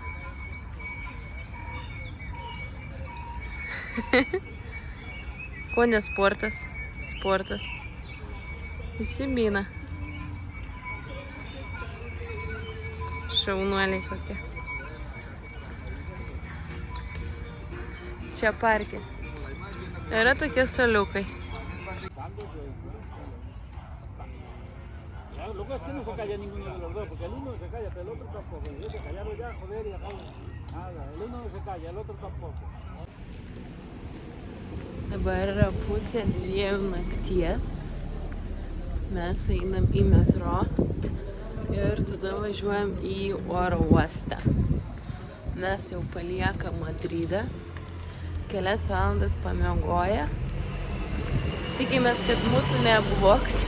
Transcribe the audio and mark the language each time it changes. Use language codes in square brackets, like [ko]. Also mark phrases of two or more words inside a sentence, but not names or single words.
[lt] Ko ne sportas? Sportas. Visi mina. Šaunuoliai kokie. Čia parke. Yra tokie soliukai. [es] Lo que es que no se calla ninguno de los dos, porque el uno se calla, pero el otro tampoco. Y hay que callarlo ya, joder, y acabo. Nada, el uno no se calla, el otro tampoco. [lt] Dabar yra pusė 2 nakties. Mes einam į metro ir tada važiuojam į oro uostą. Mes jau paliekam Madridą. Kelias valandas pamiegoję. Tikimės, kad mūsų neapvogs.